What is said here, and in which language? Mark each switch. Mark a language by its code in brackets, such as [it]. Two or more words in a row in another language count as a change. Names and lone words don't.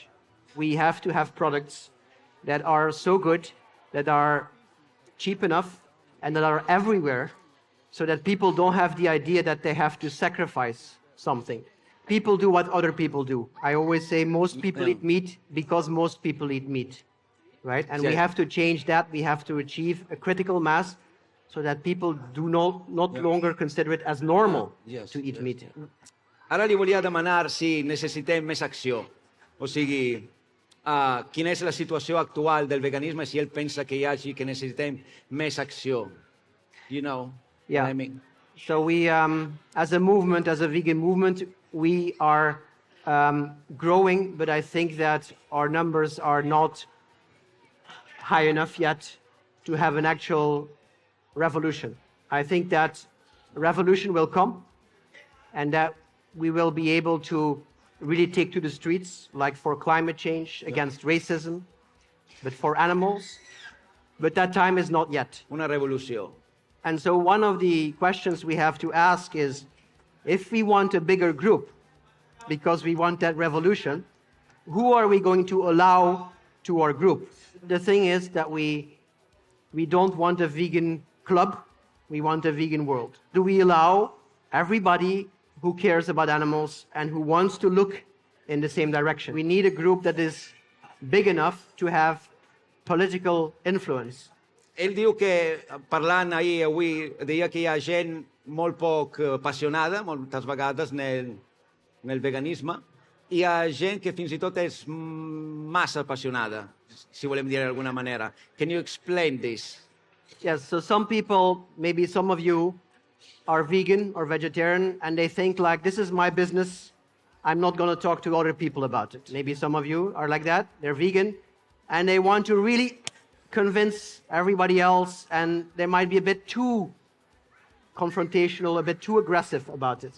[en] We have to have products that are so good, that are cheap enough, and that are everywhere, so that people don't have the idea that they have to sacrifice something. People do what other people do. I always say most people eat meat because most people eat meat, right? And we have to change that. We have to achieve a critical mass so that people do not longer consider it as normal to eat meat. [ca] Ara li volia demanar si necessitem més acció. O sigui, quina és la situació actual del veganisme, si ell pensa que que necessitem més acció. [en] You know what I mean? So we, as a movement, as a vegan movement, we are growing, but I think that our numbers are not high enough yet to have an actual revolution. I think that revolution will come, and that we will be able to really take to the streets, like for climate change, against racism, but for animals. But that time is not yet. [ca] Una revolució. [en] And so one of the questions we have to ask is, if we want a bigger group, because we want that revolution, who are we going to allow to our group? The thing is that we don't want a vegan club, we want a vegan world. Do we allow everybody who cares about animals and who wants to look in the same direction? We need a group that is big enough to have political influence. [ca] Ell diu que, parlant ahir avui, deia que hi ha gent molt poc apassionada, moltes vegades, en el veganisme, i hi ha gent que fins i tot és massa apassionada, si volem dir d'alguna manera. [en] Can you explain this? Yes, so some people, maybe some of you, are vegan or vegetarian, and they think like, this is my business, I'm not going to talk to other people about it. Maybe some of you are like that, they're vegan, and they want to really convince everybody else, and they might be a bit too confrontational, a bit too aggressive about it.